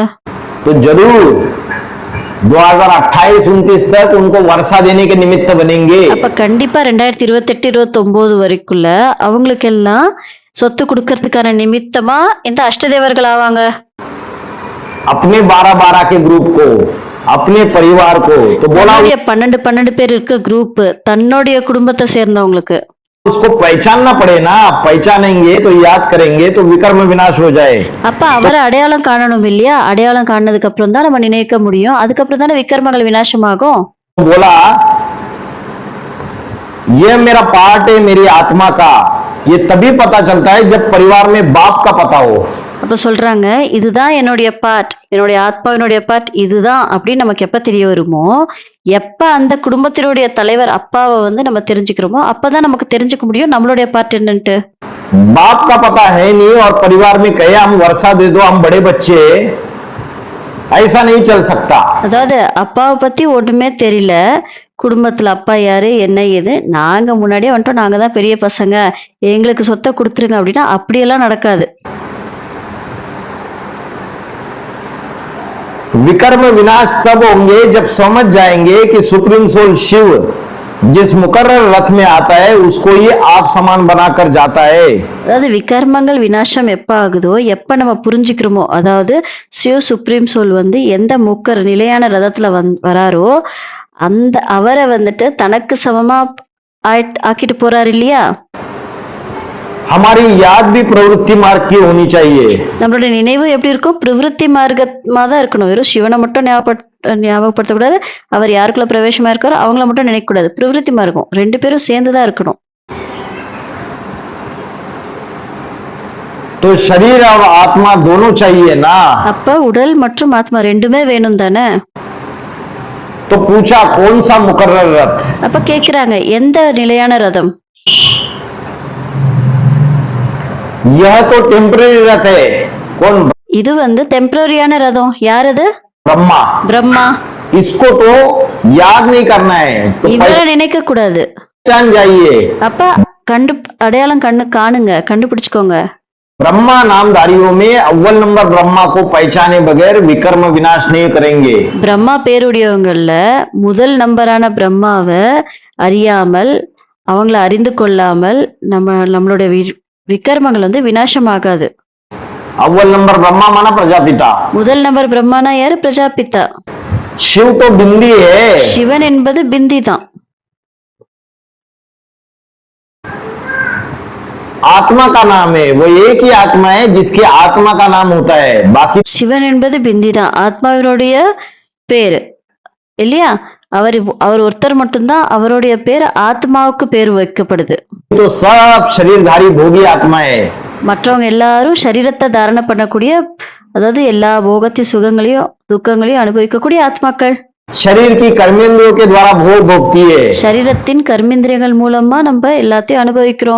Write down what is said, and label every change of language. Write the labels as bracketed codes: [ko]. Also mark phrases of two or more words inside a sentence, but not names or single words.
[hi] तो जरूर 2028-29 तक उनको वर्षा देने के निमित्त बनेंगे। [ta] அப்ப कண்டிப்பா 2028-29 வரைக்குள்ள அவங்களுக்கு எல்லாம் சொத்து கொடுக்கறதுக்கான நிமித்தமா இந்த அஷ்டதேவர்கள் ஆவாங்க. [hi] अपने 12-12 के ग्रुप को, अपने परिवार को, तो बोला [ta] 12 பேர் இருக்க குரூப் தன்னுடைய குடும்பத்தை சேர்ந்தவங்களுக்கு [hi] उसको पहचानना पड़े ना, पहचानेंगे तो याद करेंगे तो विकर्म विनाश हो जाए। [ta] அப்ப அவரை அடையாளம் காணணும் இல்லையா? அடையாளம் காணதுக்கு அப்புறம் தான் நம்ம நினைக்க முடியும். அதுக்கப்புறம் தானே விக்கர்மங்கள் விநாசமாகும். [hi] बोला ये मेरा पार्ट है मेरी आत्मा का, ये तभी पता चलता है जब परिवार में बाप का पता हो। [ta] அப்ப சொல்றாங்க, இதுதான் என்னுடைய பார்ட், என்னுடைய ஆத்மாவினுடைய பார்ட் இதுதான் அப்படின்னு நமக்கு எப்ப தெரிய வருமோ, எப்ப அந்த குடும்பத்தினுடைய தலைவர் அப்பாவை நம்ம தெரிஞ்சுக்கிறோமோ அப்பதான் நமக்கு தெரிஞ்சுக்க முடியும் நம்மளுடைய பார்ட் என்னன்ட்டு. [hi] बाप का पता है नहीं और परिवार में कहे हम वर्षा दे दो हम बड़े बच्चे, ऐसा नहीं चल सकता। [ta] அதாவது அப்பாவை பத்தி ஒண்ணுமே தெரியல, குடும்பத்துல அப்பா யாரு என்ன ஏது, நாங்க முன்னாடியே வந்துட்டோம், நாங்க தான் பெரிய பசங்க, எங்களுக்கு சொத்தை கொடுத்துருங்க அப்படின்னா அப்படியெல்லாம் நடக்காது. [hi] विकर्म विनाश तब होंगे जब समझ जाएंगे कि [en] supreme soul [hi] शिव जिस मुकर्रर रथ में आता है उसको ये आप समान बनाकर जाता है। [ta] அதாவது விகர்மங்கள் விநாசம் எப்ப ஆகுதோ, எப்ப நம்ம புரிஞ்சுக்கிறோமோ, அதாவது சிவ [en] supreme soul [ta] எந்த முக்கர் நிலையான ரதத்துல வராரோ அந்த அவரை தனக்கு சமமா ஆக்கிட்டு போறாரு இல்லையா? [hi] हमारी याद भी प्रवृत्ति मार्ग की होनी चाहिए। [ta] நம்மளுடைய நினைவு எப்படி இருக்கும்? பிரவருத்தி மார்க்கமா தான் இருக்கணும். வெறும் சிவனை மட்டும் ஞாபகப்படுத்தக்கூடாது, அவர் யாருக்குள்ள பிரவேசமா இருக்காரோ அவங்கள மட்டும் நினைக்க கூடாது. பிரவருத்தி மார்க்கம் ரெண்டு பேரும் சேர்ந்துதான் இருக்கணும். [hi] तो शरीर और आत्मा दोनों चाहिए ना। [ta] அப்ப உடல் மற்றும் ஆத்மா ரெண்டுமே வேணும் தானே? [hi] तो पूछा कौन सा मुकर्रर रथ? [ta] அப்ப கேக்குறாங்க எந்த நிலையான ரதம்? [hi] यह तो टेम्पररी रथ है। कौन? [ta] இது டெம்பரரியான ரதம். யார் அது? [hi] ब्रह्मा। [ta] பிரம்மா. [hi] इसको तो याद नहीं करना है, तो [ta] இவரை நினைக்க கூடாது. [hi] पहचान जाइए। [ta] அப்ப அடையாளம் காணுங்க, கண்டுபிடிச்சுக்கோங்க. [hi] ब्रह्मा नामधारियों में अव्वल नंबर ब्रह्मा को पहचाने बगैर विकर्म विनाश नहीं करेंगे। [ta] பிரம்மா பேருடையவங்கள்ல முதல் நம்பரான பிரம்மாவை அறியாமல், அவங்கள அறிந்து கொள்ளாமல் நம்மளுடைய விகர்மங்கள் விநாசமாகாது. [hi] अव्वल नंबर ब्रह्मा माना प्रजापिता। [ta] முதல் நம்பர் பிரம்மானா யாரு? பிரஜாபிதா. [hi] शिव तो बिंदी है। [ta] சிவன் என்பது பிந்தி தான். [hi] आत्मा का नाम है, वो एक ही आत्मा है जिसके आत्मा का नाम होता है, बाकी [ta] சிவன் என்பது பிந்தி தான், ஆத்மாவினுடைய பேரு இல்லையா? அவர் ஒருத்தர் மட்டும்தான் அவருடைய பேர் ஆத்மாவுக்கு பேர் வைக்கப்படுது. [hi] तो सब शरीरधारी भोगी आत्मा है। [ta] மற்றவங்க எல்லாரும் சரீரத்தை தாரண பண்ணக்கூடிய, அதாவது எல்லா போகத்தையும் சுகங்களையும் துக்கங்களையும் அனுபவிக்கக்கூடிய ஆத்மாக்கள். [hi] शरीर की कर्मेंद्रियों के द्वारा भोग भोगती है। [ta] சரீரத்தின் கர்மேந்திரியங்கள் மூலமா நம்ம எல்லாத்தையும் அனுபவிக்கிறோம்.